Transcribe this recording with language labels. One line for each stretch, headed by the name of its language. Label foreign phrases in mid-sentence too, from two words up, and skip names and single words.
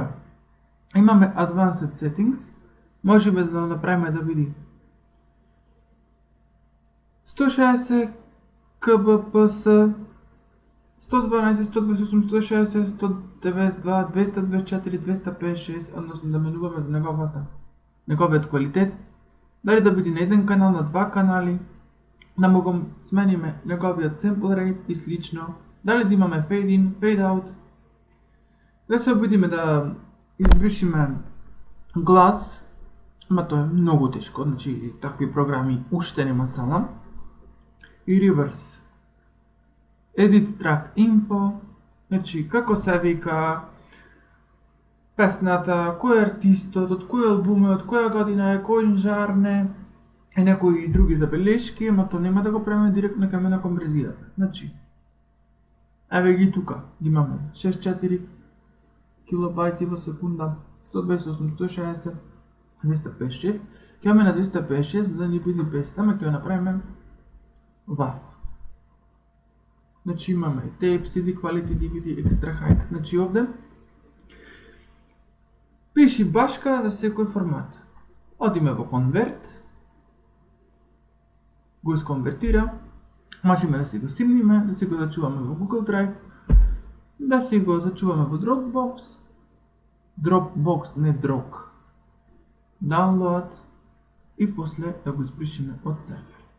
Macedonian: Имаме
English: Advanced Settings,
Macedonian: можеме да направиме да види 160 kbps, 112, 128, 160, 192, 224, 256, односно да менуваме до неговиот квалитет, дали да биде на еден канал, на два канали, да му го смениме неговиот
English: sample rate
Macedonian: и слично, дали да имаме
English: fade in, fade out,
Macedonian: да се обидиме да избришиме глас, ама тоа е многу тешко, значи такви програми уште нема салам, и reverse.
English: Edit track info,
Macedonian: значи како се вика песната, кој е артистот, од кој албум е, од која година е, кој жанр и некои други забелешки, ама тоа нема да го правиме директно кај мене на конверзијата. Значи, еве ги тука, имаме 64 килобајти во секунда, 128, 160, 256. Ќе имаме на 256 за да ни биде 500, ама ќе го направиме WAV. Значи имаме
English: tape, CD, quality, DVD, extra high.
Macedonian: Значи овде пиши башка за секој формат. Одиме во convert, го исконвертира, можеме да си го симниме, да си го зачуваме во Google Drive, да си го зачуваме во Dropbox, не Drog, download и после да го испришиме од себе.